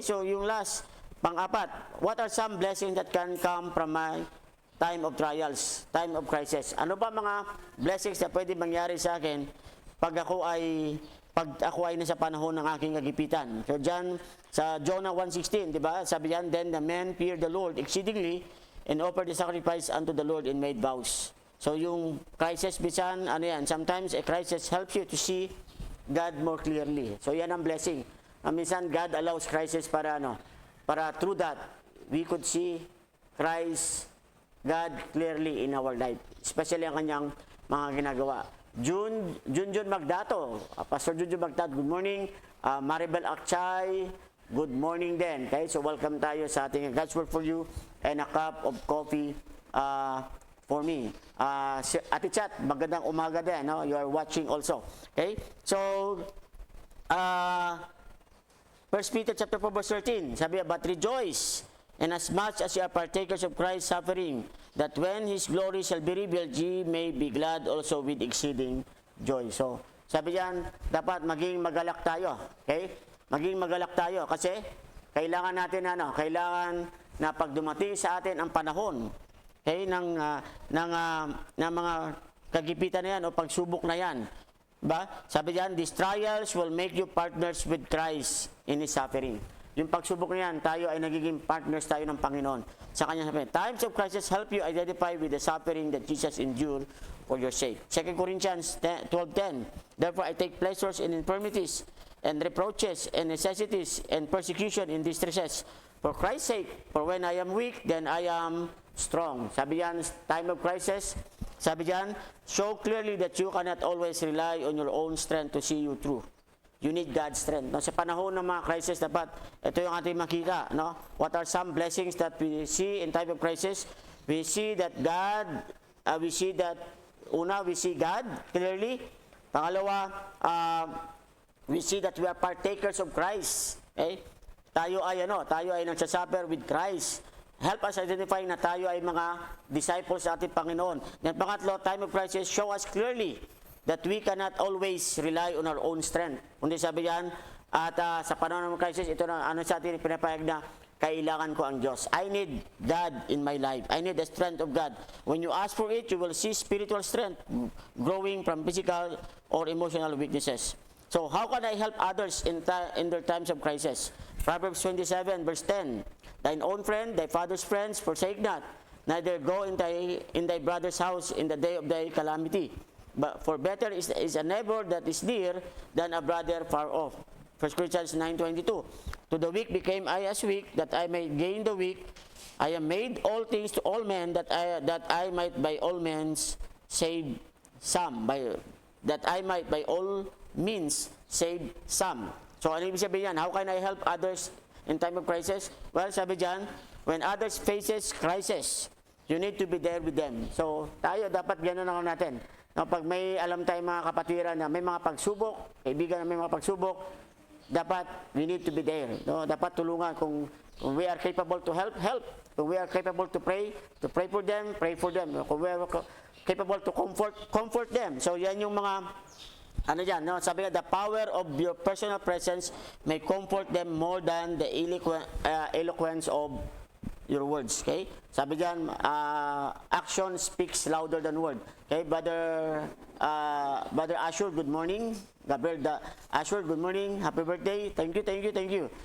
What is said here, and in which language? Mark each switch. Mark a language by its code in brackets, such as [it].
[tl] So yung last, pang-apat, [en] what are some blessings that can come from my time of trials, time of crisis? [tl] Ano ba mga blessings na pwede mangyari sa akin pag ako ay nasa panahon ng aking kagipitan? So diyan sa Jonah 1:16, di ba? [en] Sabi diyan, then the men feared the Lord exceedingly and offered the sacrifice unto the Lord and made vows. [tl] So yung crisis bisan, [en] sometimes a crisis helps you to see God more clearly. [tl] So yan ang blessing. [en] Minsan God allows crisis para through that we could see Christ, God clearly in our life, especially [tl] ang kanyang mga ginagawa. [en] Junjun Magdato, Pastor Junjun Magdato, good morning. Maribel Akchay, good morning din. Okay, so [tl] welcome tayo sa ating [en] God's Word for You and a cup of coffee for me. Ate Chat, [tl] magandang umaga din. [en] No? You are watching also. Okay, so 1 Peter chapter 4 verse 13, sabi, but rejoice, and as much as you are partakers of Christ's suffering, that when His glory shall be revealed, ye may be glad also with exceeding joy. [tl] So, sabi diyan, dapat maging magalak tayo. Okay? Maging magalak tayo kasi kailangan natin kailangan na pag dumating sa atin ang panahon, okay, ng mga kagipitan na yan o pagsubok na yan. Ba? Sabi diyan, [en] these trials will make you partners with Christ in His suffering. [tl] Yung pagsubok na yan, tayo ay nagiging partners tayo ng Panginoon. Sa kanya sabi, [en] times of crisis help you identify with the suffering that Jesus endured for your sake. 2 Corinthians 12:10, therefore I take pleasures in infirmities and reproaches and necessities and persecution in distresses. For Christ's sake, for when I am weak, then I am strong. [tl] Sabi yan, [en] time of crisis, sabi yan, show clearly that you cannot always rely on your own strength to see you through. You need God's strength. No? [tl] Sa panahon ng mga crisis, dapat ito yung ating makita. No? [en] What are some blessings that we see in time of crisis? We see that God, we see God clearly. Pangalawa, we see that we are partakers of Christ. [tl] Okay? Tayo ay nagsasuffer [en] with Christ. Help us identify [tl] na tayo ay mga disciples sa ating Panginoon. [en] Then pangatlo, time of crisis, show us clearly that we cannot always rely on our own strength. [tl] Kundi sabi yan, at sa panahon ng crisis, ito na sa atin pinapayag na kailangan ko ang Diyos. [en] I need God in my life. I need the strength of God. When you ask for it, you will see spiritual strength growing from physical or emotional weaknesses. So how can I help others in their times of crisis? Proverbs 27 verse 10, thine own friend, thy father's friends, forsake not, neither go in thy brother's house in the day of thy calamity. But for better is a neighbor that is near than a brother far off. 1 Corinthians 9:22. To the weak became I as weak, that I may gain the weak. I am made all things to all men, that I might by all means save some. That I might by all means save some. [tl] So ano ibig sabihin yan? [en] How can I help others in time of crisis? Well, sabi dyan, when others faces crisis, you need to be there with them. [tl] So tayo dapat gano'n lang natin. No, pag may alam tayong mga kapatiran na may mga pagsubok, kaibigan na may mga pagsubok, dapat [en] we need to be there. [tl] No? Dapat tulungan kung [en] we are capable to help, help. Kung we are capable to pray for them, pray for them. Kung we are capable to comfort them. [tl] So yan yung mga ano dyan, no? Sabi nga, [en] the power of your personal presence may comfort them more than the eloquence of your words. Okay? [tl] Sabi dyan, [en] action speaks louder than word. Okay, Brother Ashur, good morning. Gabriel Ashur, good morning. Happy birthday. Thank you, thank you, thank you.